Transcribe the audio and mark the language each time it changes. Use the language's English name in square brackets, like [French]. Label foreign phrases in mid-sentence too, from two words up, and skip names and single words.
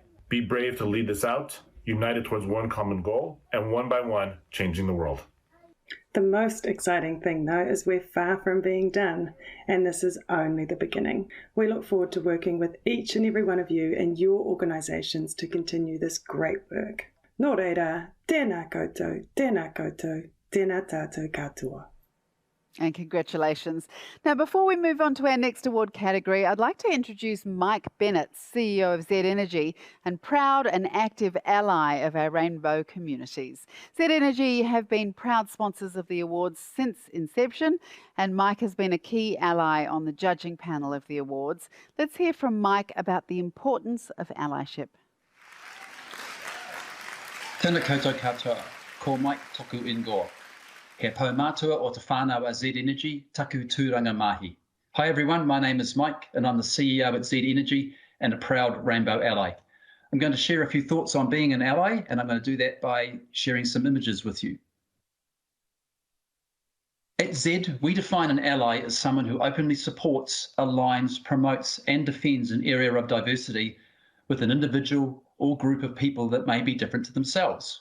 [English] Be brave to lead this out, united towards one common goal, and one by one, changing the world. The most exciting thing, though, is we're far from being done, and this is only the beginning. We look forward to working with each and every one of you and your organisations to continue this great work. [Māori] Nō reira, tēnā koutou, tēnā koutou, tēnā tātou katoa. [English] And congratulations. Now, before we move on to our next award category, I'd like to introduce Mike Bennett, CEO of Z Energy and proud and active ally of our rainbow communities. Z Energy have been proud sponsors of the awards since inception, and Mike has been a key ally on the judging panel of the awards. Let's hear from Mike about the importance of allyship. [Māori] Tēnā koutou katoa, ko Mike toku ingoa. He pau mātua o te whānau a Z Energy, taku tūranga mahi. [English] Hi everyone, my name is Mike and I'm the CEO at Z Energy and a proud Rainbow ally. I'm going to share a few thoughts on being an ally, and I'm going to do that by sharing some images with you. At Z, we define an ally as someone who openly supports, aligns, promotes and defends an area of diversity with an individual or group of people that may be different to themselves.